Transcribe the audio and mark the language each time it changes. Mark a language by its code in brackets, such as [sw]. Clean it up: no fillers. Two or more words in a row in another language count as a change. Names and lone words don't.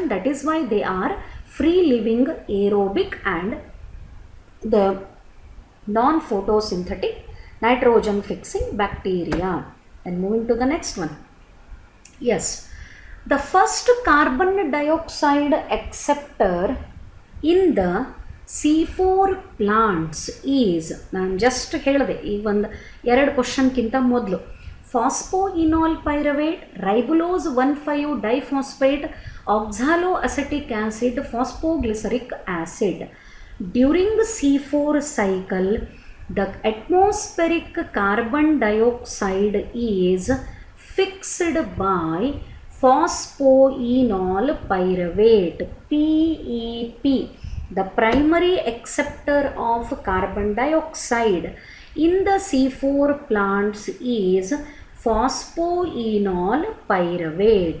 [en] That is why they are free living aerobic and the non-photosynthetic nitrogen fixing bacteria. And moving to the next one. Yes, the first carbon dioxide acceptor in the C4 plants is, [kn] ನಾನು ಜಸ್ಟ್ ಹೇಳಿದೆ ಈಗ ಒಂದು 2 ಕ್ವಶನ್ಕಿಂತ ಮೊದಲು, [en] phosphoenol pyruvate, ribulose 1,5 diphosphate, oxaloacetic acid, phosphoglyceric acid. During the C4 cycle, the atmospheric carbon dioxide is fixed by phosphoenol pyruvate, PEP, the primary acceptor of carbon dioxide in the C4 plants is phosphoenol pyruvate.